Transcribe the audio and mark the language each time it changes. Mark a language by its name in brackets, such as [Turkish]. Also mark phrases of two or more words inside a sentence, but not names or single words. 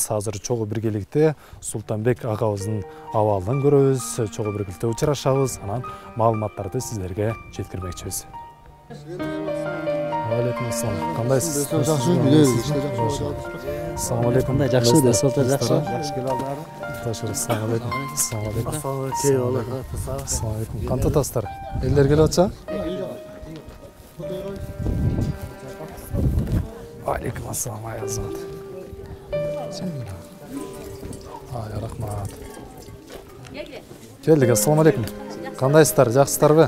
[Kyrgyz] Азыр чогуу биргеликте Султанбек агабыздын абалынан көрөбүз, чогуу биргеликте учурашабыз, анан маалыматтарды сиздерге жеткирмекчибиз. [Arabic] عليكم السلام. Кандайсыз? السلام عليكم. [Kyrgyz] Кандай жакшы да, солтор жакшы. Жакшы келип алдыңарбы? Ташыр. [Arabic] السلام عليكم. السلام عليكم. السلام عليكم. [Kyrgyz] Кантип атасыздар? Элдер келип атса? [Arabic] عليكم السلام, [Kyrgyz] ай азамат. Ай, рахмат. [Arabic] Келдик, السلام عليكم. [Kyrgyz] Кандайсыздар? Жакшысыздарбы?